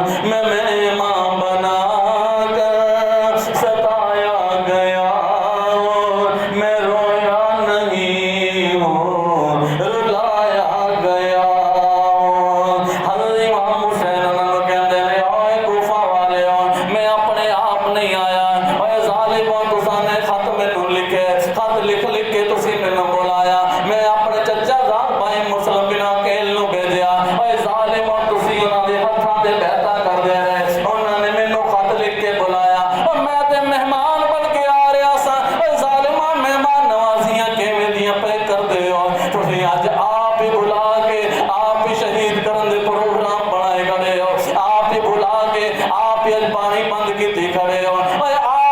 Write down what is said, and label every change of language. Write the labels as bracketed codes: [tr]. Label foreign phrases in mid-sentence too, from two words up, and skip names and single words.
[ur] میں مہمان بنا کر ستایا گیا ہوں، میں رویا نہیں ہوں، رلایا گیا ہوں۔ [pa] حضرت امام حسین انہوں کہندے نے اوے کوفہ والےو، میں اپنے آپ نہیں آیا، اوے ظالمو تساں نے خط مینوں لکھے، خط لکھ لکھ کے تسی مینوں بلایا، میں اپنے چچا زاد بھائی مسلم بن عقیل نوں بھیجیا، اوے ظالمو تسی انہاں دے ہتھاں تے بیعتاں کردے رہے، انہاں نے مینوں خط لکھ کے بلایا، او میں تے مہمان بن کے آ رہا سا، اوے ظالمو مہمان نوازیاں کیویں دیاں پے کردے ہو، تسی اج آپ ہی بلا کے آپ ہی شہید کرن دے پروگرام بنائے کھڑے ہو، آپ ہی بلا کے آپ ہی اج پانی بند کیتی کھڑے ہو۔ اوے